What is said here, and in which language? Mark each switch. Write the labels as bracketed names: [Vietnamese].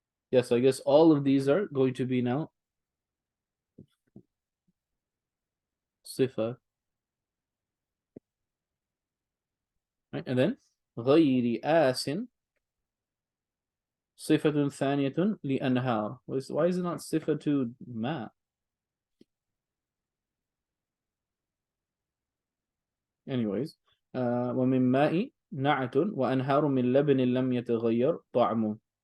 [English] Yes, I guess all of these are going to be now sifa. Right, and then [Arabic] غير آسٍ صفة ثانية لأنهار. [English] Why is it not [Arabic] صفة ما? Anyways, ومن ماء نعت وأنهار من لبن لم يتغير طعمه.